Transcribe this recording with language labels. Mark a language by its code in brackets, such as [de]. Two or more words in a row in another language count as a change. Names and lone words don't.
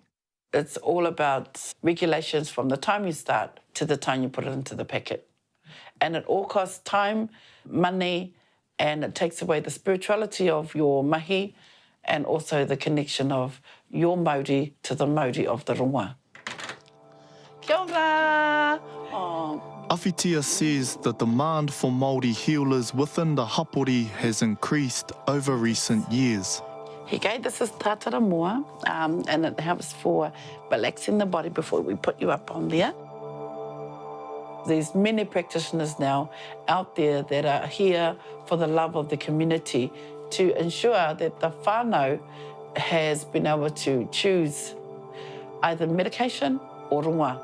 [en] It's all about regulations from the time you start to the time you put it into the packet. And it all costs time, money, and it takes away the spirituality of your mahi and also the connection of your Māori to the Māori of the rongoā. [mi] Kia ora! [en] Awhitia says the demand for Māori healers within the hapori has increased over recent years. Hige, this is [mi] tātara moa, [en] and it helps for relaxing the body before we put you up on there. There's many practitioners now out there that are here for the love of the community to ensure that the whānau has been able to choose either medication or rongoā.